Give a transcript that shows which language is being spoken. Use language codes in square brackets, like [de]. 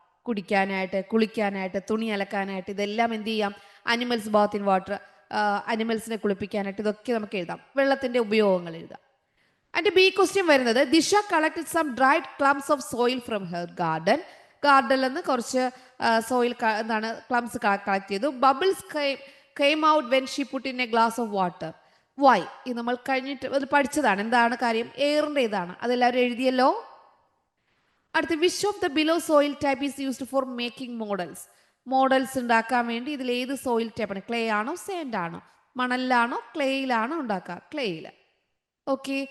[ml] കുടിക്കാനായിട്ട്, കുളിക്കാനായിട്ട്, തുണി അലക്കാനായിട്ട്, ഇതെല്ലാം എന്ത് ചെയ്യാം? [en] animals bath in water, [ml] അനിമൽസിനെ കുളിപ്പിക്കാനായിട്ട്, ഇതൊക്കെ നമുക്ക് എഴുതാം. വെള്ളത്തിന്റെ ഉപയോഗങ്ങൾ എഴുതാം. അതിന്റെ ബി ക്വസ്റ്റ്യൻ വരുന്നത്, [en] Disha collected some dried clumps of soil from her garden. [ml] ഗാർഡനിൽ നിന്ന് കുറച്ച് സോയിൽ ക്ലംസ് കളക്ട് ചെയ്തു. [en] Bubbles came out when she put in a glass of water. Why? [ml] ഇത് നമ്മൾ കഴിഞ്ഞിട്ട് അത് പഠിച്ചതാണ്. എന്താണ് കാര്യം? എയറിൻ്റെ ഇതാണ്. അതെല്ലാവരും എഴുതിയല്ലോ. [en] അടുത്ത്, which of the below soil type is used for making models. [ml] Models ഉണ്ടാക്കാൻ വേണ്ടി ഇതിൽ ഏത് സോയിൽ ടൈപ്പാണ്? ക്ലേ ആണോ സാൻഡ് ആണോ? മണലിലാണോ ക്ലേയിലാണോ ഉണ്ടാക്കുക? ക്ലേയിൽ. ഓക്കെ.